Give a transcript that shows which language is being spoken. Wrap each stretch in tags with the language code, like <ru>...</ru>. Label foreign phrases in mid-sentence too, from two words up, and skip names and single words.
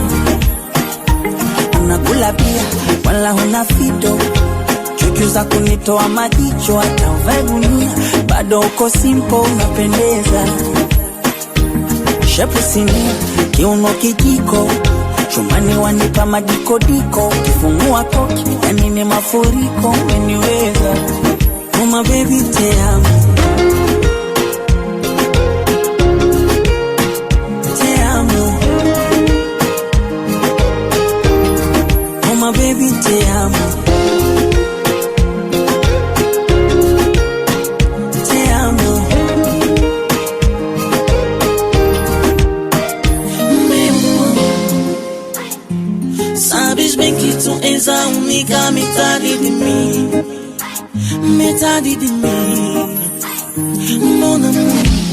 <sw>Unakula pia wala huna fito, chuchu za kunitoa majicho, hata uvae gunia bado uko simple, unapendeza. Shepu sinia, kiuno kijiko, chumani wanipa madikodiko, kifungua koki, yani ni mafuriko, umeniweza.</sw> <en>Oh my baby,</en> <pt>te amo. Te amo.</pt> <en>Oh my baby,</en> <pt>te amo. Te amo. Sabes bem que tu és a única metade de mim, metade de mim,</pt> <fr>mon amour.</fr>